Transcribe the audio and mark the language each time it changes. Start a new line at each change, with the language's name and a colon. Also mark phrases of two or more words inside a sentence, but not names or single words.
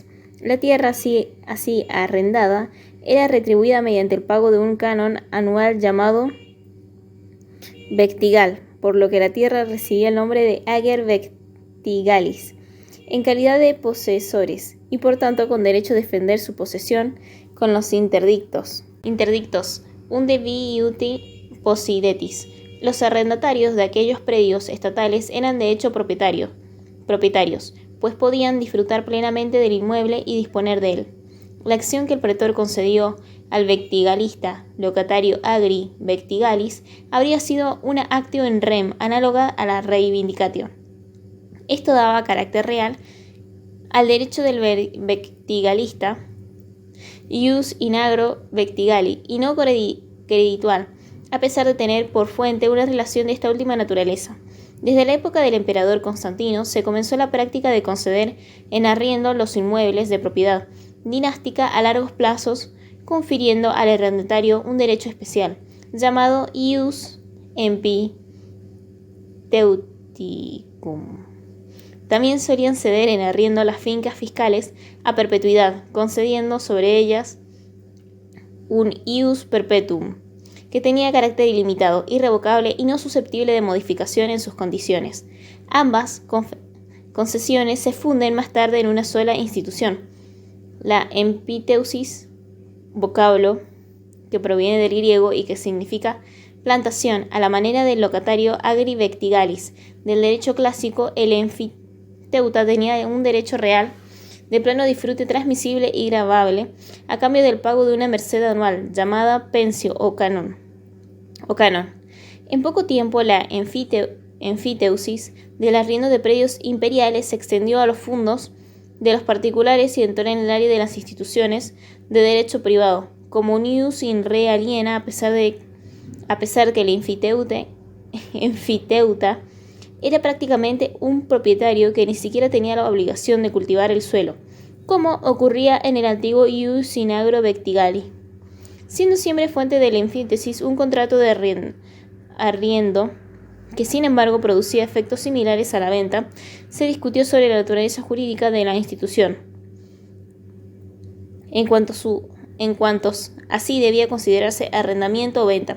Spanish: La tierra así arrendada era retribuida mediante el pago de un canon anual llamado vectigal, por lo que la tierra recibía el nombre de
Latin: ager vectigalis,
Spanish: en calidad de posesores, y por tanto con derecho a defender su posesión con los interdictos.
Latin: Unde vi iuti possidetis.
Spanish: Los arrendatarios de aquellos predios estatales eran de hecho propietarios, pues podían disfrutar plenamente del inmueble y disponer de él. La acción que el pretor concedió al vectigalista, locatario
Latin: agri vectigalis,
Spanish: habría sido una
Latin: actio in rem
Spanish: análoga a la reivindicatio. Esto daba carácter real al derecho del vectigalista,
Latin: ius in agro vectigali,
Spanish: y no creditual, a pesar de tener por fuente una relación de esta última naturaleza. Desde la época del emperador Constantino se comenzó la práctica de conceder en arriendo los inmuebles de propiedad dinástica a largos plazos, confiriendo al arrendatario un derecho especial, llamado
Latin: ius empiteuticum.
Spanish: También solían ceder en arriendo las fincas fiscales a perpetuidad, concediendo sobre ellas un
Latin: ius perpetuum,
Spanish: que tenía carácter ilimitado, irrevocable y no susceptible de modificación en sus condiciones. Ambas concesiones se funden más tarde en una sola institución. La empiteusis, vocablo que proviene del griego y que significa plantación, a la manera del locatario
Latin: agri vectigalis.
Spanish: Del derecho clásico, el enfiteuta tenía un derecho real de pleno disfrute transmisible y gravable, a cambio del pago de una merced anual, llamada pensio o canon. En poco tiempo, la enfiteusis del arriendo de predios imperiales se extendió a los fundos de los particulares y entró en el área de las instituciones de derecho privado, como un
Latin: ius in re aliena,
Spanish: a pesar de a pesar que el enfiteuta era prácticamente un propietario que ni siquiera tenía la obligación de cultivar el suelo, como ocurría en el antiguo
Latin: ius sinagro vectigali,
Spanish: siendo siempre fuente del enfitesis un contrato de arriendo que sin embargo producía efectos similares a la venta. Se discutió sobre la naturaleza jurídica de la institución, en cuantos así debía considerarse arrendamiento o venta.